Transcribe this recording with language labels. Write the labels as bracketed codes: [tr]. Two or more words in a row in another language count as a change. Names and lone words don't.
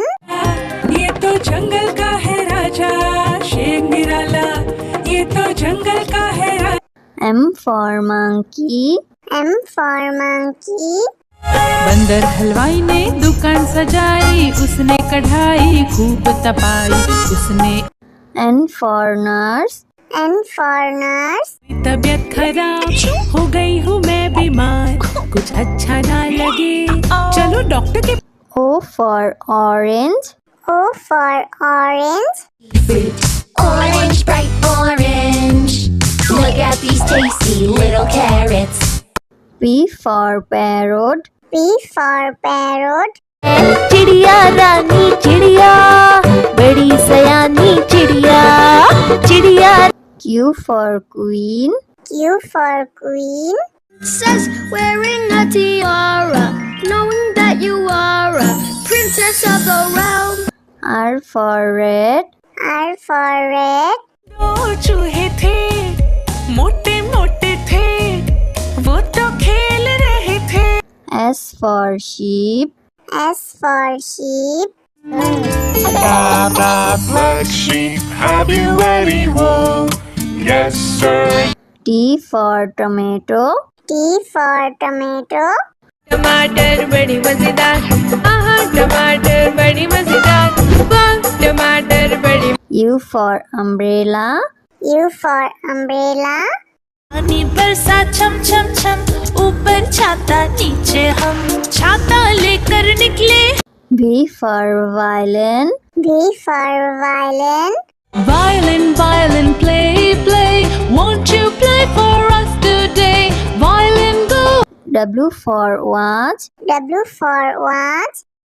[hi] ये तो जंगल का है राजा शेर निराला ये तो जंगल का है राजा [en] M for monkey. M for monkey. [hi] बंदर हलवाई ने दुकान सजाई उसने कढ़ाई खूब तपाई उसने [en] N for nurse. N for nurse. [hi] तबीयत खराब हो गई हूँ मैं बीमार कुछ अच्छा ना लगे चलो डॉक्टर के [en] O for orange. O for orange. Orange, bright orange. Look at these tasty little carrots. P for parrot. P for parrot. [hi] चिड़िया रानी चिड़िया, बड़ी सयानी चिड़िया, चिड़िया। [en] Q for queen. Q for queen. Princess wearing a tiara, knowing that you are a princess of the realm. R for red. R for red. [hi] दो चूहे थे मोटे मोटे थे वो तो खेल रहे थे [en] S for sheep. S for sheep. Blah, blah, black sheep, have you any wool? Yes, sir. T for tomato. T for tomato. [hi] टमाटर बड़ी मजेदार आहा टमाटर बड़ी मजेदार वाह टमाटर बड़ी [en] U for umbrella. U for umbrella. [hi] पानी बरसा छम छम छम, ऊपर छाता नीचे हम, छाता लेकर निकले। [en] V for violin. V for violin. Violin, violin, play, play. Won't you play for us today? Violin, go. W for watch. W for watch.